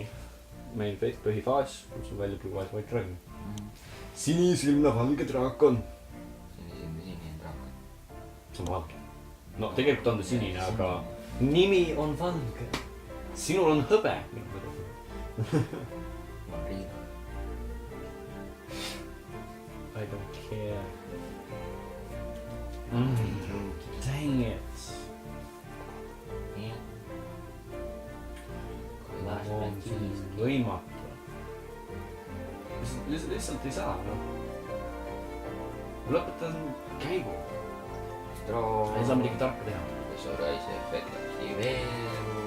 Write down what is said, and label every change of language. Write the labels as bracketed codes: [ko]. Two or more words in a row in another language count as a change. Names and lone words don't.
[et] meil põhifaas, kutsun välja Blue Eyes White Dragon. sinisilmne valge draakon. sinine draakon. see on valge. no tegelikult on ta sinine, aga nimi on valge. sinul on hõbe. Mariin. [en] I don't care. Dang it. [et] võimatu. lihtsalt ei saa, noh. ma lõpetan käigu. ei saa midagi tarka teha. Azure Eyes efekt aktiveerub.